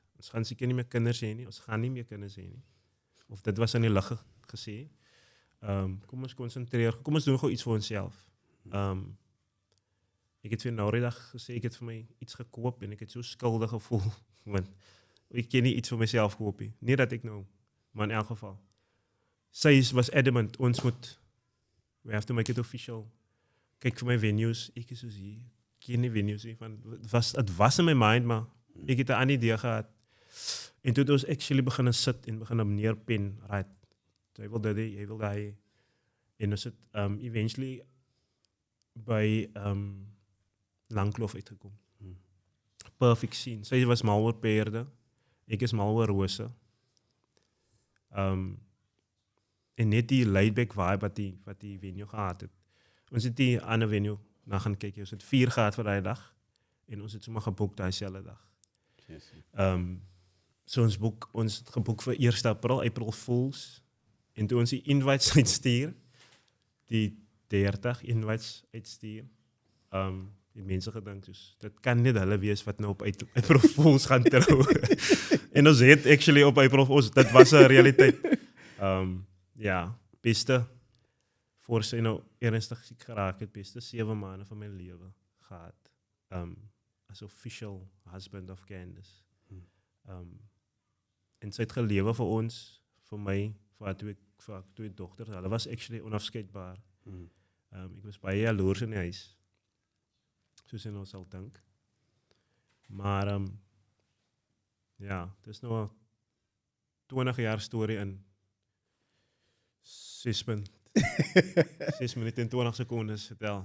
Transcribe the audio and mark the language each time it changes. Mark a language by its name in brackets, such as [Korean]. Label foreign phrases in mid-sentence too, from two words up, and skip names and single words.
[Afrikaans] Ons gaan seker nie meer kinders hê nie, ons gaan nie meer kinders hê nie. Of dit was in die lug gesê. Kom ons konsentreer, kom ons doen gou iets vir onsself. Ek het vir nou die dag gesê, ek het vir my iets gekoop en ek het so skuldig gevoel, want ek kan nie iets vir myself koop nie. Nie dat ek nou, maar in elk geval. Sy was [English] adamant, we have to make it official. [Afrikaans] Kyk vir my venues, ek is soos hier, ek ken nie venues nie, want het was [English] in my mind, [Afrikaans] maar ek het 'n ander idee gehad. En toe het ons actually begin sit en begin neerpen, right, jy wil dit hê, jy wil daai. En ons het eventually by Langkloof uitgekom. [English] Perfect scene. [Afrikaans] Sy was mal oor perde, ek is mal oor rose. En net die [English] laid-back vibe [Afrikaans] wat die venue gehad het. Ons het die ander venue na gaan kyk. Ons het 4 gehad vir daai dag en ons het sommer geboek daai selfde dag. Yes. So ons het geboek vir 1 April Fools. En toe ons die invites uitstuur, die 30 invites uitstuur, het mense gedink soos, dit kan net hulle wees wat nou op April Fools gaan trou. En ons het actually op April Fools, dit was 'n realiteit. Ja, beste, voor sy nou ernstig siek geraak het, beste 7 maande van my lewe gehad. [English] As official husband of Candace. [Afrikaans] En sy het gelewe vir ons, vir my, vir haar twee dogters. Hulle was actually onafskeidbaar. Ek was baie jaloers in die huis. Soos jy nou sal dink. Maar, ja, het is nou 'n 20 jaar storie in 6 minute en 20 secondes vertel.